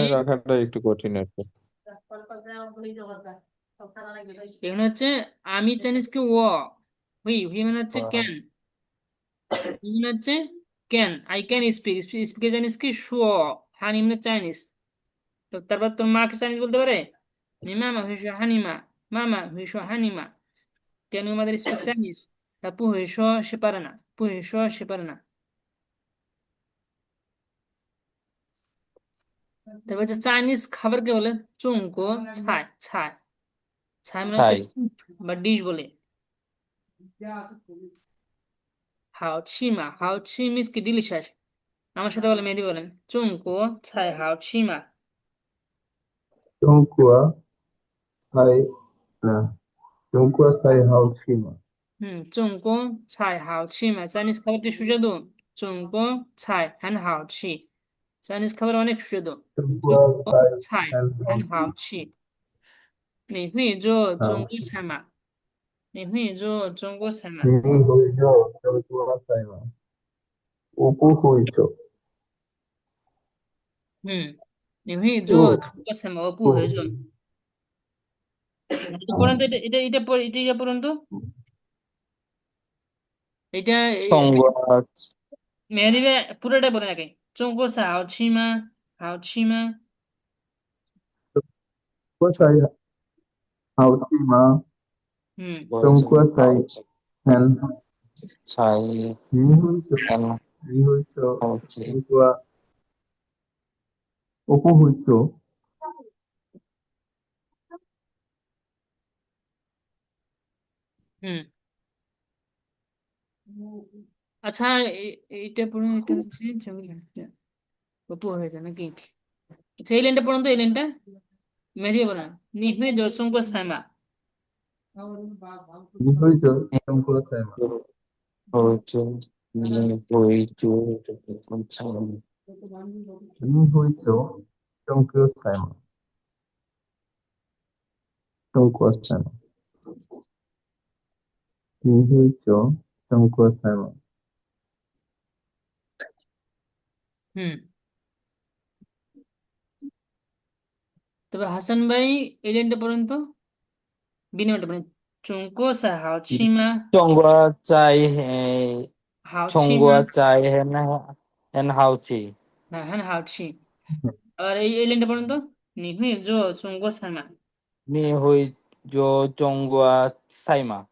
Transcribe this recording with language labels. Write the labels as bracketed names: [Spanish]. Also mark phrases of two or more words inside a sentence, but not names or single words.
[Bangla] মনে রাখাটা একটু কঠিন একটা। এখানে হচ্ছে আমি চাইনিজকে ও হুই হুই মানে হচ্ছে ক্যান হুই মানে হচ্ছে [English] can I can speak speak Chinese [Bangla] কি শো হানি মানে চাইনিজ তো তারপর তোর মা কি চাইনিজ বলতে পারে [Chinese] 你妈妈会说汉语吗妈妈会说汉语吗 [Bangla] মামা হুইশো হানিমা কেন আমাদের [English] speak Chinese [Chinese] 她不会说 [Bangla] সে পারে না [Chinese] 不会说 [Bangla] সে পারে না তারপর হচ্ছে চাইনিজ খাবারকে বলে [Chinese] 中国菜菜菜 [Bangla] মানে হচ্ছে [Chinese] 菜 [Bangla] বা ডিশ বলে [Chinese] 好吃吗好吃 [Bangla] মিস কি ডিলিশিয়াস আমার সাথে বলে মেহেদি বলেন [Chinese] 中国菜好吃吗中国菜না中国菜好吃吗？中国菜好吃吗 [Bangla] চাইনিজ খাবারটি সুস্বাদু [Chinese] 中国菜很好吃 [Bangla] চাইনিজ খাবার অনেক সুস্বাদু [Chinese] 中国 চুংকো 菜 ছাই 很 হ্যান 好 হাও 吃， ছি 你会做中国好吃。菜吗？你会做中国菜吗？你会做中国菜吗？我不会做，你会做不中国菜吗？我不会做。不会。 [Bangla] এটা পড়েন তো এটা পড়েন তো এটা [Chinese] 中国 [Bangla] মেহেদি ভাই পুরোটা পড়ে নাকি [Chinese] 中国菜好吃吗？好吃吗？中国菜好吃吗？嗯，我是中国菜好很菜你会做，很你会做好吃，中国，我不会做。 [Bangla] হুম আচ্ছা এইটা পড়ুন এটা হচ্ছে অপু হয়েছে নাকি আচ্ছা এই লাইনটা পড়ুন তো এই লাইনটা মেহেদি বলেন [Chinese] 你会做中国菜吗？你会做中国菜吗？会做你会做这个菜吗？你会做中国菜吗？中国菜吗？你会做中国菜吗？ [Bangla] হুম তবে হাসান ভাই এই লাইনটা পড়ুন তো বিনিময়টা পড়ুন [Chinese] 中国菜好吃吗？中国菜中好吃吗？国菜很好吃， [Bangla] হ্যাঁ হ্যাঁ [Chinese] 好吃 [Bangla] আর এই লাইনটা পড়ুন তো [Chinese] 你会做中国菜吗？你会做中国菜吗？